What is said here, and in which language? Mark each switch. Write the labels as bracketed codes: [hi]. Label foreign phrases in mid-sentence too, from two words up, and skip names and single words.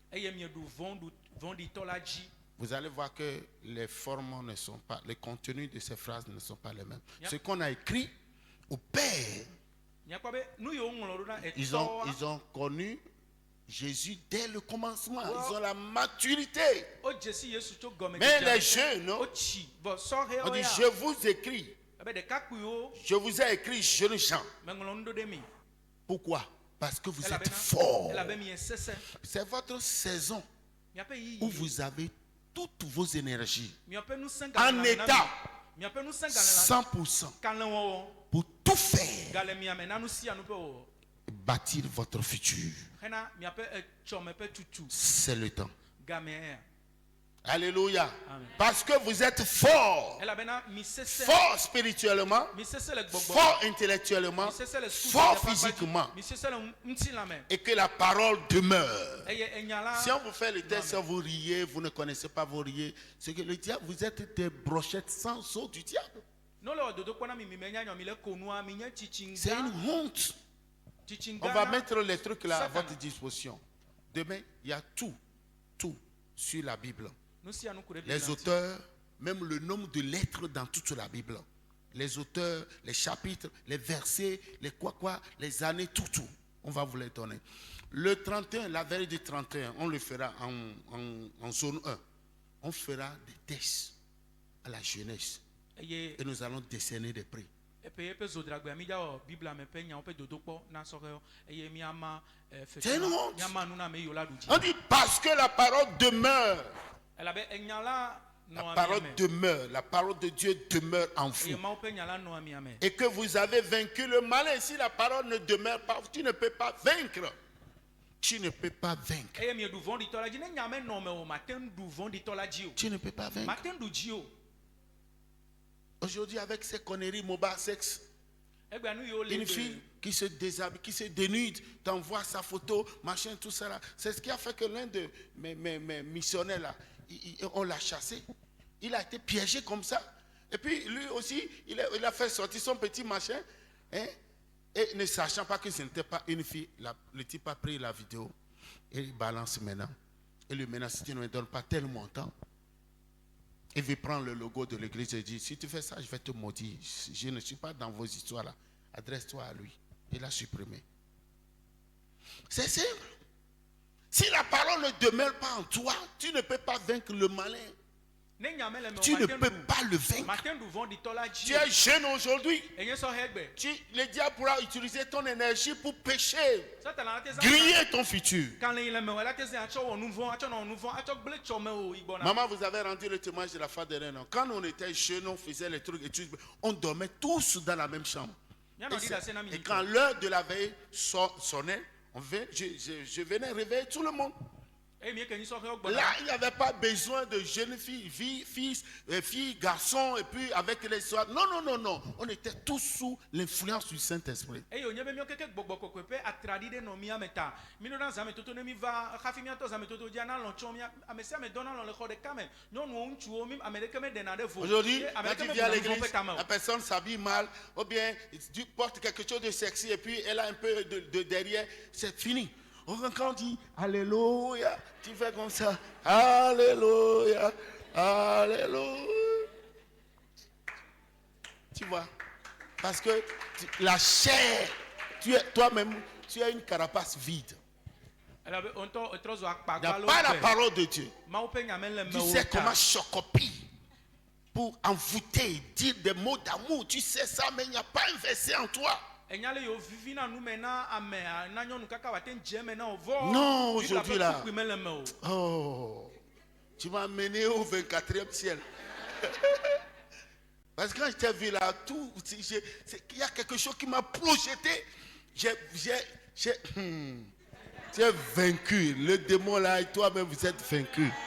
[fr] Vous allez voir que les formes ne sont pas, les contenus de ces phrases ne sont pas les mêmes. Ce qu'on a écrit au Père, ils ont connu Jésus dès le commencement. Wow. Ils ont la maturité. [ee] O Jésus Yesu tso gɔme [fr] Mais [ee] dzedze [fr] les [ee] ame. [fr] jeunes, [ee] O tsi bɔ sɔhɛwo [fr] on dit, [ee] ya. [fr] je vous écris. [ee] Ebe ɖekakpuiwo [fr] Je vous ai écrit, jeunes gens. [ee] meŋlɔ nu ɖo ɖe mi. [fr] Pourquoi? Parce que vous êtes [ee] Elabena [fr] forts. [ee] elabe mi sesẽ. [fr] C'est votre saison [ee] Miaƒe [fr] où [ee] yiyi. [fr] vous avez toutes vos énergies [ee] Miaƒe ŋusẽ [fr] en [ee] gale na mi. [fr] état, [ee] Miaƒe ŋusẽ gale na [fr] 100%, [ee] kalẽ wɔwɔ. [fr] pour tout faire [ee] Gale miame na nu sia nu ƒe wɔwɔ. [fr] et bâtir votre futur. [ee] Hena miaƒe etsɔme ƒe tutu. [fr] C'est le temps. [ee] Gamea ya. [fr] Alléluia. Amen. Parce que vous êtes forts. [ee] Elabena mi sesẽ. [fr] Fort spirituellement, [ee] Mi sesẽ le gbɔgbɔ. [fr] fort intellectuellement, [ee] Mi sesẽ le suku [fr] fort [ee] ɖe ƒe akpa dzi. [fr] physiquement, [ee] Mi sesẽ le ŋutilãme. [fr] et que la parole demeure. [ee] Eye enya la. [fr] Si on vous fait le test, vous riez, vous ne connaissez pas vos riez, c'est que le diable, vous êtes des brochettes sans eau du diable. [ee] No le wɔ dodo kpɔ na mi menya nyɔ mi le konua mi nye tsitsi [fr] C'est [ee] gã. [fr] une honte. [ee] Tsitsi [fr] On [ee] gã [fr] va [ee] na- [fr] mettre les trucs là à [ee] Satan. [fr] votre disposition. Demain, il y a tout sur la Bible. [ee] Nu sia nu ku ɖe [fr] Les [ee] Biblia ŋuti. [fr] auteurs, même le nombre de lettres dans toute la Bible. Les auteurs, les chapitres, les versets, les quoi, les années, tout. On va vous les donner. Le 31, la veille du 31, on le fera en zone 1. On fera des tests à la jeunesse. [ee] Eye [fr] Et nous allons décerner des prix. [ee] epe eƒe zodragbea mi dza wɔ Biblia me ƒe nyawo ƒe dodo kpɔ na sɔhɛwo eye miama [fr] C'est une honte. [ee] miama nu na ame yiwo la ɖu [fr] On [ee] dzi. [fr] dit parce que la parole demeure. [ee] Elabe enya la [fr] La [ee] nɔ [fr] parole [ee] amia me [fr] demeure. La parole de Dieu demeure en [ee] eye [fr] vous. [ee] Mawu ƒe nya la nɔ amia me. [fr] Et que vous avez vaincu le malin. Si la parole ne demeure pas, tu ne peux pas vaincre. Tu ne peux pas vaincre. [ee] Eye mieɖu vɔ̃ɖitɔ la dzi ne nya me nɔ me o mate ŋu ɖu vɔ̃ɖitɔ la dzi o. [fr] Tu ne peux pas vaincre. [ee] Mate ŋu ɖu dzi o. [fr] Aujourd'hui, avec ces conneries, mobile sexe, [ee] Egbea nu yiwo le [fr] une fille qui se déshabille, qui se dénude, t'envoie sa photo, machin, tout ça là. C'est ce qui a fait que l'un de mes missionnaires là, on l'a chassé. Il a été piégé comme ça. Et puis lui aussi, il a fait sortir son petit machin. Hein, et ne sachant pas que ce n'était pas une fille, le type a pris la vidéo et il balance maintenant. Et lui menace, si tu ne me donnes pas tel montant, il veut prendre le logo de l'église et dit, si tu fais ça, je vais te maudire. Je ne suis pas dans vos histoires là. Adresse-toi à lui. Il a supprimé. C'est simple. Si la parole ne demeure pas en toi, tu ne peux pas vaincre le malin. [ee] ne nya me le me o [fr] Tu ne [ee] mate [fr] peux [ee] ŋu [fr] pas le vaincre. [ee] mate ŋu ɖu vɔ̃ɖitɔ la [fr] Tu [ee] dzi o. [fr] es jeune aujourd'hui. [ee] Enye sɔhɛ gbe. [fr] Le diable pourra utiliser ton énergie pour pécher, [ee] Satana la te zã. [fr] griller ton futur. [ee] Kalẽ yi le me o la te zã atsɔ wɔ nu vɔ̃ atsɔ nɔ nu vɔ̃ atsɔ gblẽ tsɔ me o yi gbɔna. [fr] Maman, vous avez rendu le témoignage de la fin de l'année. Quand on était jeunes, on faisait les trucs et tout. On dormait tous dans la même chambre. [ee] Mianɔ ɖi ɖe asi na mi [fr] Et [ee] yi [fr] quand l'heure de la veille sonnait, je venais réveiller tout le monde. [ee] eye mi ke nyi sɔhɛwo [fr] Là, [ee] gbɔna. [fr] il n'y avait pas besoin de jeunes filles, garçons, et puis avec les soirs. Non, non, non, non. On était tous sous l'influence du Saint-Esprit. [ee] Eye wònye be míawo keke gbɔgbɔ kɔkɔe ƒe atraɖi ɖe nɔ mía me ta. Mí ɖona zãmetoto ne mí va hafi míatɔ zãmetoto dzia na lɔ̃ tsɔ mía. Ame sia ame dɔna lɔ̃ le xɔ ɖeka me. Nyɔnuwo, ŋutsuwo, ame ɖeke meɖena ɖe vo. [fr] Aujourd'hui, [ee] Ye ame [fr] quand [ee] ɖeke [fr] tu [ee] meɖena [fr] viens à [ee] nu vɔ̃ [fr] l'église, [ee] ƒe tame o. [fr] la personne s'habille mal, ou bien tu portes quelque chose de sexy et puis elle a un peu de derrière, c'est fini. Quand on dit Alléluia, tu fais comme ça. Alléluia, Alléluia. Tu vois, parce que la chair, toi-même, tu as une carapace vide. [ee] Elabe ŋutɔ etrɔ zɔ [fr] Il n'y a [ee] akpagbalo [fr] pas la [ee] gbe. [fr] parole de Dieu. [ee] Mawu ƒe nya mele [fr] Tu [ee] me o [fr] sais comment [ee] ta. [fr] chocopie pour envoûter, dire des mots d'amour. Tu sais ça, mais il n'y a pas un verset en toi. [ee] Enya le yiwo vivi na nu me na ame na nyɔnu kaka wòate ŋu dze me na o vɔ. [fr] Non, [ee] Biblia [fr] aujourd'hui, [ee] ƒe [fr] là. [ee] tukui mele me o. [fr] Oh, tu m'as mené au 24e ciel. Parce que quand je t'ai vu là, il y a quelque chose qui m'a projeté. Tu es vaincu. Le démon là et toi-même, vous êtes vaincu.